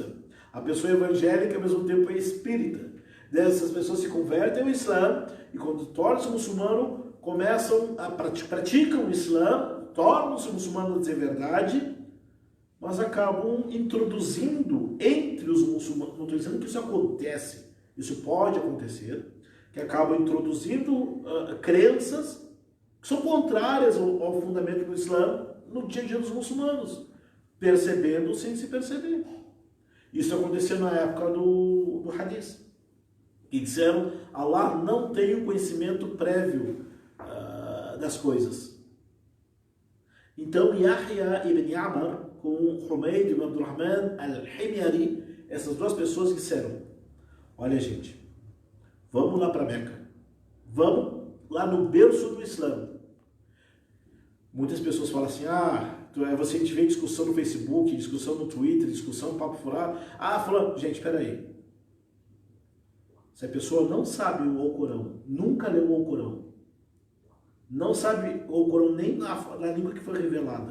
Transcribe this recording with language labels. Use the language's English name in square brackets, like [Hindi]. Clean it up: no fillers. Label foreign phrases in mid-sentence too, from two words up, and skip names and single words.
[Portuguese] A pessoa é evangélica e ao mesmo tempo é espírita. Essas pessoas se convertem ao Islã e quando tornam-se muçulmano, começam a praticam o Islã, tornam-se muçulmanos a dizer verdade, mas acabam introduzindo entre os muçulmanos, não estou dizendo que isso acontece, isso pode acontecer, que acabam introduzindo crenças que são contrárias ao fundamento do Islã no dia a dia dos muçulmanos, percebendo sem se perceber. Isso aconteceu na época do hadith. E disseram, Allah não tem o conhecimento prévio das coisas. Então Yahya ibn Amr com Humayd ibn Abdurrahman al-Himyari, essas duas pessoas disseram, olha gente, vamos lá para Meca, vamos lá no berço do Islã. Muitas pessoas falam assim, você vê discussão no Facebook, discussão no Twitter, discussão no papo furado. Falando, gente, espera aí. Se a pessoa não sabe o Alcorão, nunca leu o Alcorão, não sabe o Alcorão nem na língua que foi revelada.